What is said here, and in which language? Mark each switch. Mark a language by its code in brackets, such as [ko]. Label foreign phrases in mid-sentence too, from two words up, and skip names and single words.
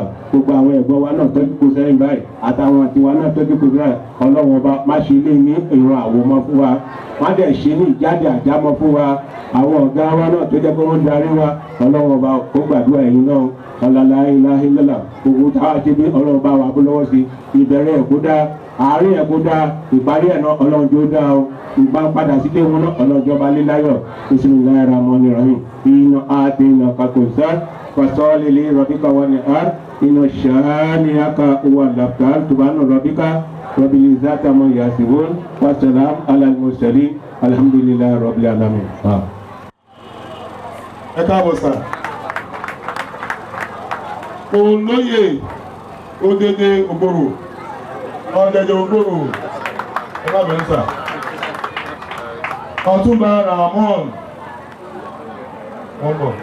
[yo] Gbogbo àwọn ẹ̀gbọ́n wa náà tọ́jú kó sẹ́yìn báyìí àtàwọn àtiwá náà tọ́jú kó sẹ́yìn Ọlọ́run ọba má ṣe lé ní ìran àwòmọ́ fún wa má dẹ̀ ṣe ní ìjáde àjámọ́ fún wa. Àwọn ọ̀gá wa náà tó jẹ́ pé wọ́n darí wa Ọlọ́run ọba kó gbàdúrà ẹ̀yin náà [ar] لا إله إلا الله. [yo] Gbogbo táwa ṣe bí Ọlọ́run ọba wà bó lọ́wọ́ sí ìbẹ̀rẹ̀ ẹ̀kú dá àárín ẹ̀kú dá ìparí ẹ̀ náà Ọlọ́run jó dá o. Ìgbà padà sílé wọn náà Ọlọ́run jọba lé láyọ̀. [ar] بسم الله الرحمن الرحيم إنا أعطيناك الكوثر فصل لربك وانحر إن شانئك هو الأبتر. سبحان ربك رب العزة عما يصفون وسلام على المرسلين الحمد لله رب العالمين. [yo] Ẹ káàbọ̀ sà. Olóyè Odede Ogboro Ọ̀dẹ̀dẹ̀ Ogboro ẹ bá bẹ̀rẹ̀ sà. Ọ̀túnba Ramon wọ́n bọ̀.